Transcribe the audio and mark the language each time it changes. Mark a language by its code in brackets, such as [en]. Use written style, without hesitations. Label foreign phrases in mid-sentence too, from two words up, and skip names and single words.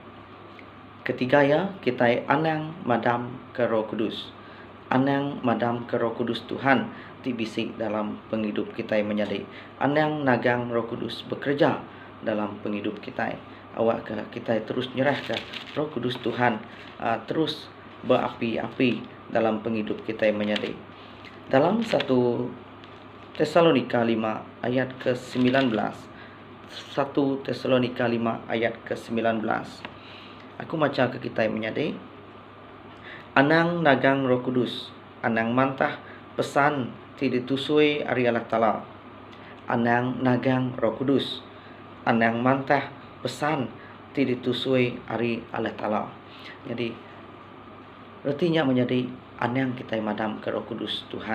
[iba] Ketiga ya kita anang madam ke Roh Kudus, Anang madam ke Roh Kudus Tuhan ti bisik dalam penghidup kita menjadi. Anang nagang Roh Kudus bekerja dalam penghidup kita. Awak ke kita terus nyerah ke Roh Kudus Tuhan, terus berapi-api dalam penghidup kita menjadi. Dalam 1 Tesalonika 5 ayat ke-19. 1 Tesalonika 5 ayat ke-19. Aku baca ke kita menjadi. Anang nagang Roh Kudus, anang mantah pesan ti ditusui ari Allah Ta'ala. Anang nagang Roh Kudus, anang mantah pesan ti ditusui ari Allah Ta'ala. Jadi artinya menjadi anang kita madam ke Roh Kudus Tuhan.